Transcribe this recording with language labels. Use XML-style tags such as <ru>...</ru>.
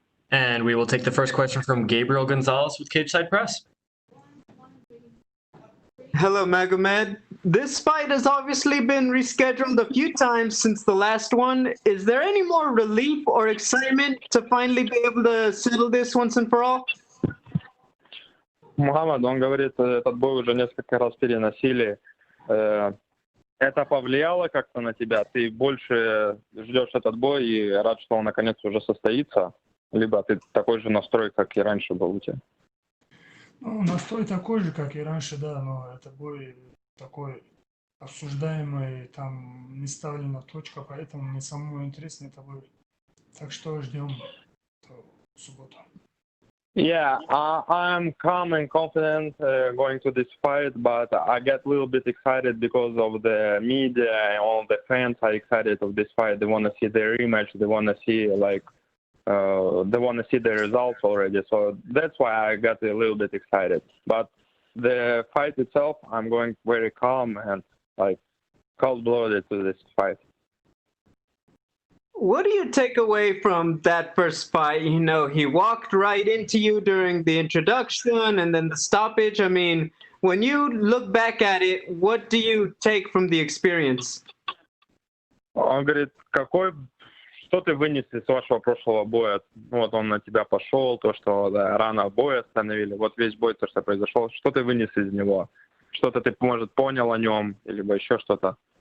<en>And we will take the first question from Gabriel Gonzalez with Cage Side Press. Hello, Magomed. This fight has obviously been rescheduled a few times since the last one. Is there any more relief or excitement to finally be able to settle this once and for all?</en> <ru>Мухаммад, он говорит, этот бой уже несколько раз переносили. Это повлияло как-то на тебя? Ты больше ждешь этот бой и рад, что он наконец уже состоится? Либо ты такой же настрой, как и раньше был у тебя? Ну, настрой такой же, как и раньше, да, но это бой такой обсуждаемый, там не ставлена точка, поэтому мне самому интересно это бой. Так что ждем в субботу.</ru> <en>Yeah, I'm calm and confident going to this fight, but I get a little bit excited because of the media and all the fans are excited of this fight. They want to see the rematch. They want to see they want to see the results already. So that's why I got a little bit excited. But the fight itself, I'm going very calm and cold-blooded to this fight. What do you take away from that first fight? You know, he walked right into you during the introduction and then the stoppage. I mean, when you look back at it, what do you take from the experience?</en> <ru>Он говорит, что ты вынес из вашего прошлого боя? Вот он на тебя пошел, то, что рано бой остановили, вот весь бой, то, что произошел, что ты вынес из него? Что-то ты, может, понял о нем, либо еще что-то?</ru>